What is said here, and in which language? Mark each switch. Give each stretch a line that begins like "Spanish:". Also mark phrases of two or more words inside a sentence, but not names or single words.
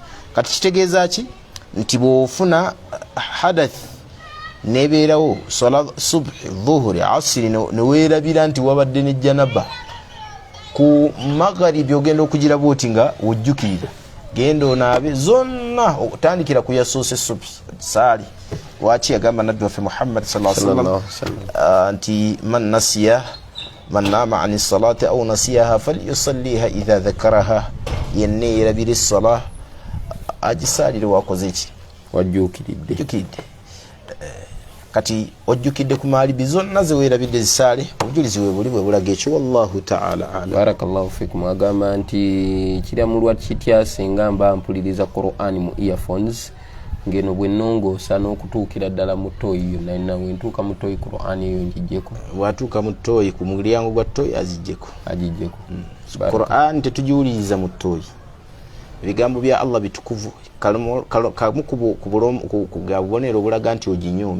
Ganda: Kati kitegeeza ki nti bw'ofuna hadath nebeerawo sala subhi dhuhuri asiri neweerabira nti wabadde ne janaba ku magharibi ogenda okugira bwoti nga wojjukirira genda onaabe zonna okutandikira ku yasoose subhi saali lwaki yagamba nabbi waffe Muhammad
Arabic: صلى الله عليه وسلم
Ganda: nti
Arabic: من نام عن صلاة أو نسيها فليصلها إذا ذكرها
Ganda: yenna yerabira essala agisalire wakoze ki wajjukiridde kati ojjukidde ku maalibi zonna zeweerabidde zisaale obujulizi we buli bwe bulaga ekyo
Arabic: والله تعالى أعلم. بارك الله فيكم.
Ganda: Agamba nti kiramulwa kitya singa mba mpuliriza Qur'an mu earphones ngeno bwe nongoosa n'okutuukira ddala mu toyi yonna nawe ntuuka mu toyi Qur'an eyo njijjeko watuuka mu toyi ku mulyango gwa toyi agijjeko Qur'an tetugiwuliriza mu toyi ebigambo bya Allah bitukuvu kamu ku bubonero obulaga nti oginyoomye.